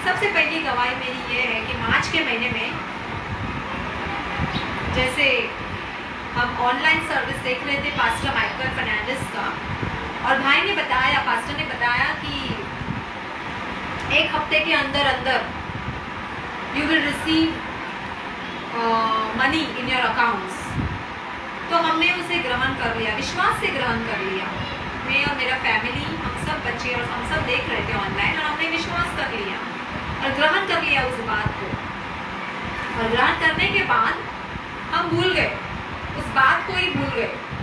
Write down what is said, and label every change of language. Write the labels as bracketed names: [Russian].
[Hindi] सबसे पहली गवाही मेरी ये है कि मार्च के महीने में जैसे हम ऑनलाइन सर्विस देख रहे थे पास्टर माइकल फर्नांडिस का, और भाई ने बताया, पास्टर ने बताया कि एक हफ्ते के अंदर अंदर [English] you will receive money in your accounts. [Hindi] तो हमने उसे ग्रहण कर लिया, विश्वास से ग्रहण कर लिया। मैं और मेरा फैमिली, हम सब बच्चे और हम सब देख रहे थे ऑनलाइन, और हमने विश्वास कर लिया और ग्रहण कर लिया उस बात को। और ग्रहण करने के बाद हम भूल गए, उस बात को ही भूल गए।